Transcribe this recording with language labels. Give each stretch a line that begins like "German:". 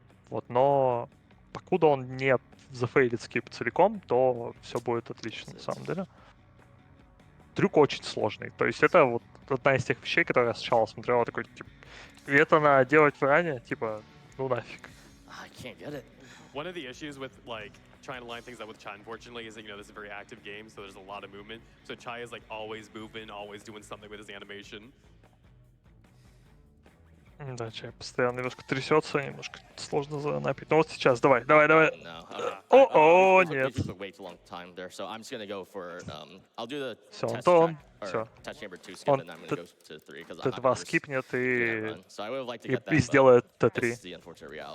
Russian: Вот, но покуда он не зафейлит скип целиком, то все будет отлично, на самом деле. Трюк очень сложный. То есть это вот одна из тех вещей, которые я сначала смотрел, такой, типа, и это надо делать в ране, типа, ну нафиг.
English: One of the issues with like trying to line things up with Chai, unfortunately, is that this is a very active game, so there's a lot of movement. So Chai is like always moving, always doing something with his animation.
Russian: Да, Чай постоянно немножко трясется, немножко сложно занапить. Ну вот сейчас, давай. О, нет. Все, он Т2 скипнет и сделает Т3.